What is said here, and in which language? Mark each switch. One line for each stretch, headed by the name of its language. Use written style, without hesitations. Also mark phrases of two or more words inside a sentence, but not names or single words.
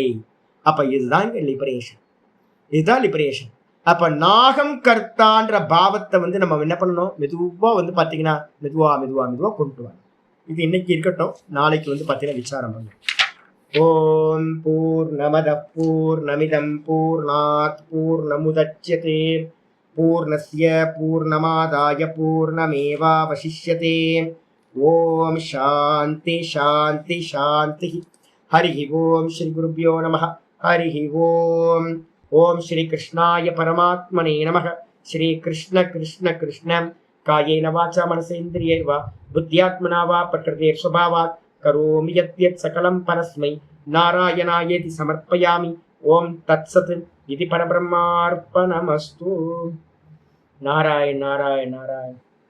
Tamil: அப்ப இதுதான் லிபரேஷன், இதுதான் லிபரேஷன். அப்ப நாகம் கர்த்தான்ற பாவத்தை நம்ம என்ன பண்ணணும், மெதுவா பாத்தீங்கன்னா மெதுவா மெதுவா மெதுவா கொண்டு வர. இது இன்னைக்கு இருக்கட்டும், நாளைக்கு பாத்தீங்கன்னா விசாரம் பண்ணு.
Sanskrit: ॐ पूर्णमदः पूर्णमिदं पूर्णात् पूर्णमुदच्यते पूर्णस्य पूर्णमादाय पूर्णमेवावशिष्यते. ॐ शान्तिः शान्तिः शान्तिः. हरि ॐ श्री गुरुभ्यो नमः। हरि ॐ. ॐ श्री कृष्णाय परमात्मने नमः. श्री कृष्ण कृष्ण कृष्ण कायेन वाचा मनसेन्द्रियैर्वा बुद्ध्यात्मना वा प्रकृतेः स्वभावात् करोमि यद्यत् सकलं परस्मै नारायणायेति समर्पयामि. ॐ तत्सत् इति परब्रह्मार्पणमस्तु. நாராயண் நாராயண் நாராயண்.